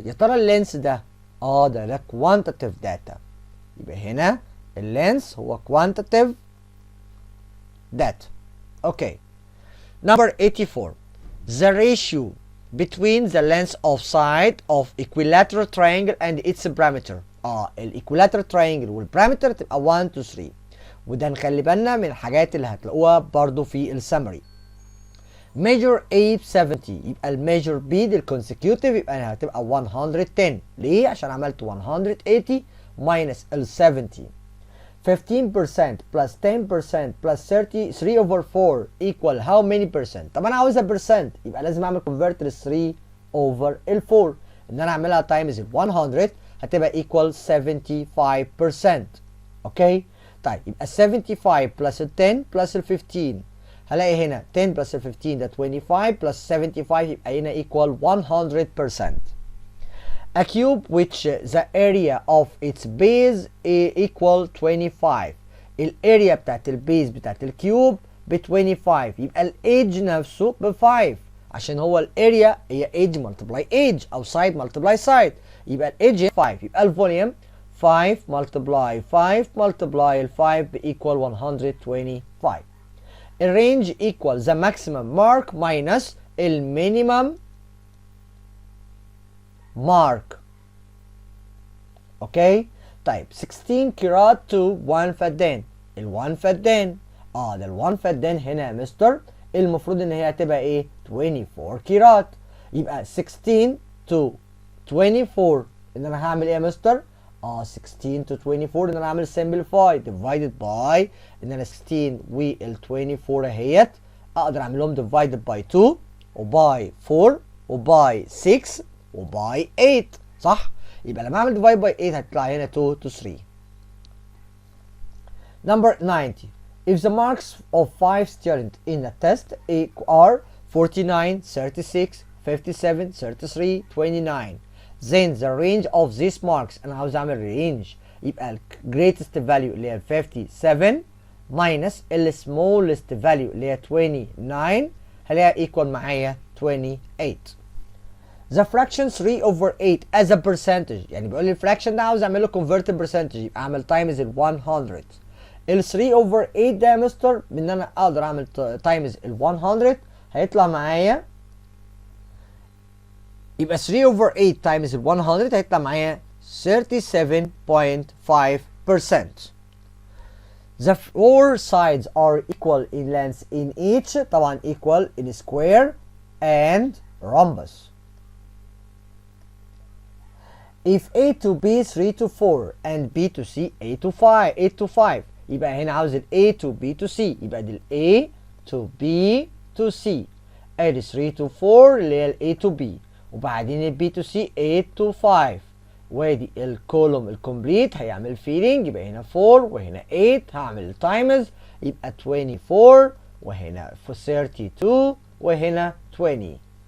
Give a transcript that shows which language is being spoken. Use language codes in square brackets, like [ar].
[ar] يا ترى اللينس ده ده quantitative data. يبقى هنا اللينس هو quantitative data. [en] Okay. Number 84. The ratio between the length of side of equilateral triangle and its parameter. [ar] equilateral triangle والبارامتر تبقى 1 to 3. وده نخلي بالنا من الحاجات اللي هتلاقوها برضو في السمري. measure A ب 70 يبقى الميجر B دي الكونسيكيوتيف يبقى هتبقى 110. ليه؟ عشان عملت 180 minus ال 70. [en] 15% plus 10% plus 3 over 4 equal how many percent؟ [ar] طب انا عاوزها [en] percent [ar] يبقى لازم اعمل [en] convert ل 3 over ال 4. [ar] ان انا اعملها times ال 100 هتبقى equal 75%. اوكي؟ طيب يبقى 75 plus ال 10 plus ال 15 هلاقي هنا 10 plus ال 15 ده 25 plus 75 يبقى هنا equal 100%. [en] A cube which the area of its base equal 25. [ar] الاريا بتاعت البيز بتاعت الكيوب ب 25 يبقى الايدج نفسه ب 5 عشان هو الاريا هي ايدج ملتبلاي ايدج او سايد ملتبلاي سايد. يبقى الايدج 5 يبقى الفوليوم 5 ملتبلاي 5 ملتبلاي ال 5 ب equal 125. [en] الرينج equal the maximum mark minus المينيمم mark. [ar] اوكي. طيب 16 كيرات to 1 فدان. ال1 فدان ده ال1 فدان هنا يا مستر المفروض ان هي هتبقى ايه 24 كيرات. يبقى 16 to 24 ان انا هعمل ايه يا مستر 16 to 24 ان انا هعمل simplify divided by ان انا 16 وال 24 اهيت اقدر اعمل لهم divided by 2 وباي 4 وباي 6 وباي 8 صح. يبقى لما اعمل divide by 8 هتطلع هنا 2 to 3. [en] Number 90. If the marks of 5 students in a test are 49, 36, 57, 33, 29, then the range of these marks [ar] انا عاوز اعمل range يبقى ال greatest value اللي هي 57 minus ال smallest value اللي هي 29 هلاقيها equal معايا 28. [en] The fraction 3 over 8 as a percentage [ar] يعني بيقول لي الفراكشن ده عاوز اعمل له convert percentage يبقى اعمل times ال 100. ال 3 over 8 ده يا مستر ان انا اقدر اعمل times ال 100 هيطلع معايا يبقى 3 over 8 times ال 100 هيطلع معايا 37.5%. [en] The four sides are equal in length in each طبعا equal in square and rhombus. if A to B 3 to 4 and B to C 8 to 5 8 to 5 يبقى هنا عاوز ال A to B to C يبقى دي ال A to B [ar] to C ادي 3 to 4 اللي هي ال A to B وبعدين ال B to C 8 to 5 وادي الكولوم الكومبليت هيعمل فيلينج يبقى هنا 4 وهنا 8 هعمل تايمز يبقى 24 وهنا 32 وهنا 20